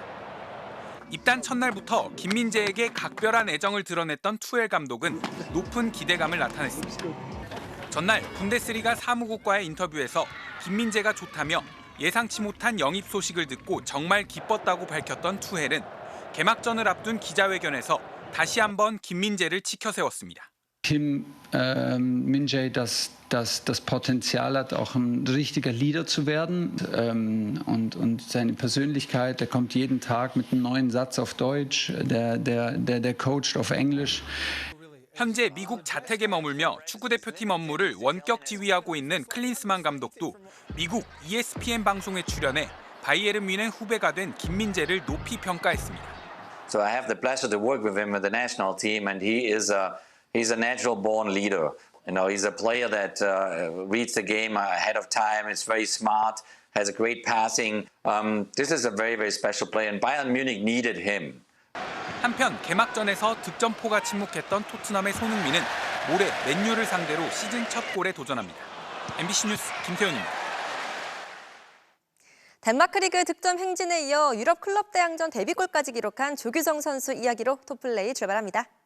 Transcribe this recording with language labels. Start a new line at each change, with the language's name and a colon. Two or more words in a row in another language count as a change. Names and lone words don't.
Korean: 입단 첫날부터 김민재에게 각별한 애정을 드러냈던 투엘 감독은 높은 기대감을 나타냈습니다. 전날 분데스리가 사무국과의 인터뷰에서 김민재가 좋다며 예상치 못한 영입 소식을 듣고 정말 기뻤다고 밝혔던 투헬은 개막전을 앞둔 기자회견에서 다시 한번 김민재를 치켜세웠습니다.
German: Kim Min-jae das Potenzial hat, auch ein richtiger Leader zu werden und seine Persönlichkeit, der kommt jeden Tag mit einem neuen Satz auf Deutsch, der coacht auf Englisch.
Korean: 현재 미국 자택에 머물며 축구대표팀 업무를 원격 지휘하고 있는 클린스만 감독도 미국 ESPN 방송에 출연해 바이에른 뮌헨 후배가 된 김민재를 높이 평가했습니다.
English: So I have the pleasure to work with him with the national team, and he's a natural born leader. You know, he's a player that reads the game ahead of time. Is very smart, has a great passing. This is a very, very special player, and Bayern Munich needed him.
Korean: 한편 개막전에서 득점포가 침묵했던 토트넘의 손흥민은 모레 맨유를 상대로 시즌 첫 골에 도전합니다. MBC 뉴스 김태훈입니다. 덴마크 리그 득점 행진에 이어 유럽 클럽 대항전 데뷔골까지 기록한 조규성 선수 이야기로 톱플레이 출발합니다.